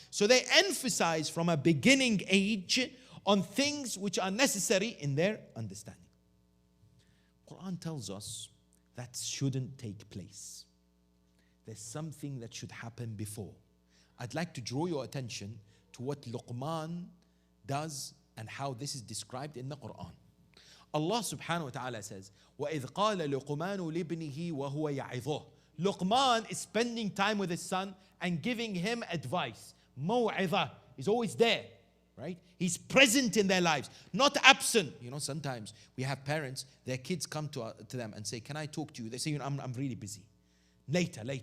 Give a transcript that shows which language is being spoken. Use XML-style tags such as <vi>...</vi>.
<en>So they emphasize from a beginning age on things which are necessary in their understanding. Quran tells us that shouldn't take place. There's something that should happen before. I'd like to draw your attention to what Luqman does and how this is described in the Quran.</en> <ar>Allah subhanahu wa ta'ala</ar> <en>says,</en> <ar>وَإِذْ قَالَ لُقْمَانُ لِابْنِهِ وَهُوَ يَعِظُهُ.</ar> <en>Luqman is spending time with his son and giving him advice. Maw'idha is always there, right? He's present in their lives, not absent. You know, sometimes we have parents, their kids come to them and say, can I talk to you? They say, I'm really busy. Later.</en>